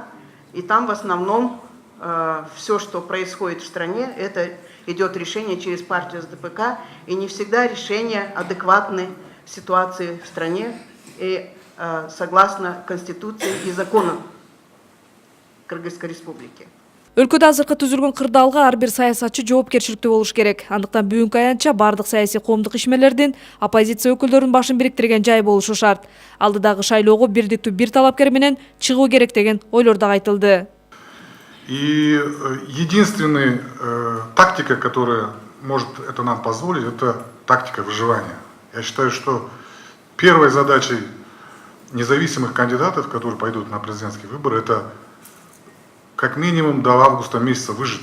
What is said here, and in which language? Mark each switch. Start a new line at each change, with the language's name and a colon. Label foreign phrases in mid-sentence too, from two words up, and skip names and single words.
Russian: И там в основном все, что происходит в стране, это идет решение через партию СДПК. И не всегда решения адекватны ситуации в стране и согласно Конституции и законам Кыргызской Республики.
Kyrgyz: Өлкөдө азыркы түзүлгөн кырдаалга ар бир саясатчы жоопкерчиликтүү болуш керек. Андыктан бүгүнкү аянтча бардык саясий коомдук ишмерлердин оппозиция өкүлдөрүнүн башын бириктирген жай болушу шарт. Алдыдагы шайлоого бирдиктүү бир талапкер менен чыгуу керек деген ойлор да айтылды.
Russian: И единственная тактика, которая может это нам позволить, это тактика выживания. Я считаю, что первой задачей независимых кандидатов, которые пойдут на президентские выборы, это как минимум до августа месяца выжить.